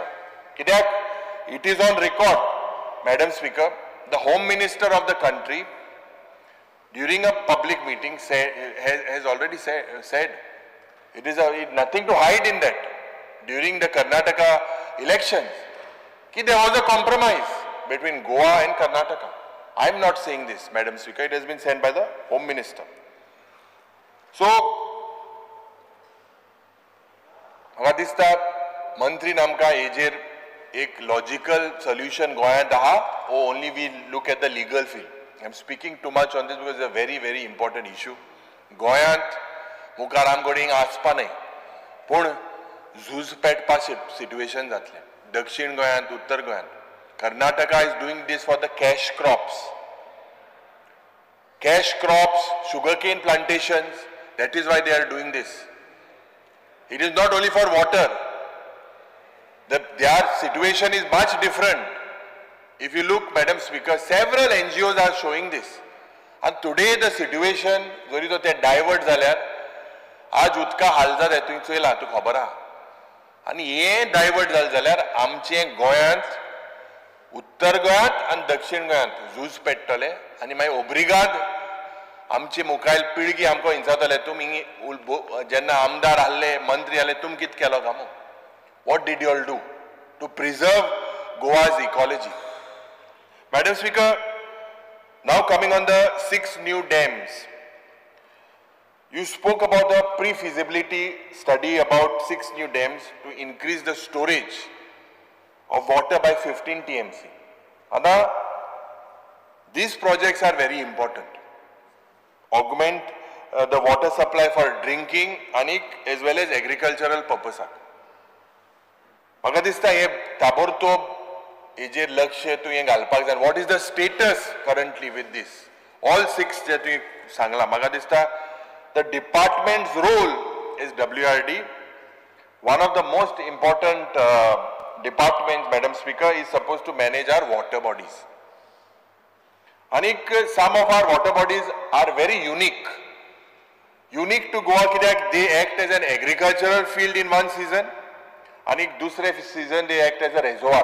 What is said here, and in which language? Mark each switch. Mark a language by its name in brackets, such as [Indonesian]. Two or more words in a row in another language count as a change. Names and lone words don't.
[English] It is on record, Madam Speaker, the home minister of the country during a public meeting has already said it is nothing to hide in that. During the Karnataka elections, there was a compromise between Goa and Karnataka. I am not saying this, Madam Speaker, it has been said by the Home Minister. So, [Konkani] म्हाका दिसता मंत्री आमकां हेजेर एक [English] logical solution [Konkani] गोंयांत आहा, [English] or only we look at the legal field. I am speaking too much on this because it is a very, very important issue. [Konkani] गोंयांत मुखार आमकडे आसपा न्हय, पूण झूज पेटपा situation जातलें. दक्षिण गोंयांत, उत्तर गोंयांत. [English] Karnataka is doing this for the cash crops. Cash crops, sugarcane plantations, that is why they are doing this. It is not only for water. Their situation is much different. If you look, Madam Speaker, several NGOs are showing this. And today the situation, [Konkani] जरी तो ते divert जाल्यार, आज उदका हालजात हेतून चोयला, तुका खबर आहा. आणि हे डायवर्ट जालें जाल्यार आमचे गोंयांत, उत्तर गोंयांत आनी दक्षिण गोंयांत झूज पेट्टले आनी मागीर ओब्रिगाद आमची मुखायल पिळगी आमकां हिंसातले. तुमी जेन्ना आमदार आहले, मंत्री आहले, तुमी कितें केलो काय? [English] What did you all do to preserve Goa's ecology? Madam Speaker, now coming on the 6 new dams. You spoke about the pre-feasibility study about 6 new dams to increase the storage of water by 15 TMC. Now, these projects are very important. Augment the water supply for drinking as well as agricultural purpose. [Konkani] म्हाका दिसता हे ताबडतोब हेजेर लक्ष तुवें घालपाक जाय. [English] What is the status currently with this? All 6 [Konkani] जे तुवें सांगला, म्हाका दिसता [English] the department's role is WRD. One of the most important departments, Madam Speaker, is supposed to manage our water bodies. Some of our water bodies are very unique. Unique to Goa kidak they act as an agricultural field in one season, and dusre season they act as a reservoir.